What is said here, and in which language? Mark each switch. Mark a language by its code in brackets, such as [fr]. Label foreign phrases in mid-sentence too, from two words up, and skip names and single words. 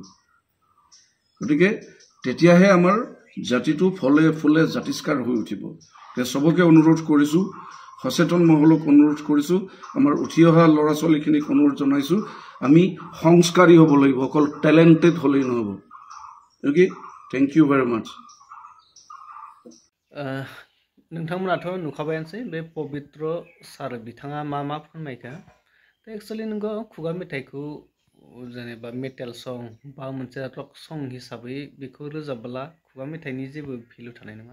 [as] গতিকে তেতিয়াহে আমাৰ জাতিটো ফলে ফুলে জাতিষ্কাৰ হৈ উঠিব। চবকে অনুৰোধ কৰিছোঁ, সচেতন মহলক অনুৰোধ কৰিছোঁ, আমাৰ উঠি অহা ল'ৰা ছোৱালীখিনিক অনুৰোধ জনাইছোঁ, আমি সংস্কাৰী হ'ব লাগিব, অকল টেলেণ্টেড হ'লেই নহ'ব। [en] Okay, thank you very much. [brx] नोंथांमोनाथ' नुखाबायानोसै बे पबित्र सार बिथाङा मा फोरमायखो। एक्सुअलि नोंगौ खुगा मेथाइखौ जेनेबा मेटेल सं बा मोनसे रक सं हिसाबै बेखौ रोजाबब्ला खुगा मेथाइनि जेबो भेलु थानाय नङा।